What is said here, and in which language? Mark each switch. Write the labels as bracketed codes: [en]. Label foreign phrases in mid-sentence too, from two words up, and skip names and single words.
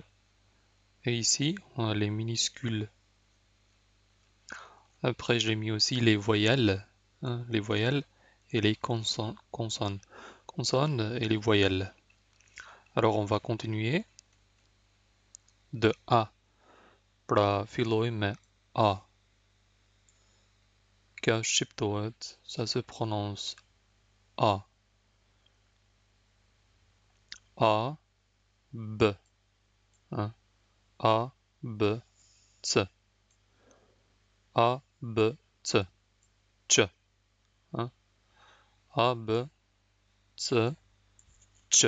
[fr] Et ici, on a les minuscules. Après, j'ai mis aussi les voyelles, les voyelles et les consonnes et les voyelles. Alors, on va continuer de A. [sq] Pra fillojmë me A. Kjo shqiptohet, [fr] ça se prononce A. A, B. Hein? A, B, C. A, B, C. Ç. Hein? A, B, C, Ç.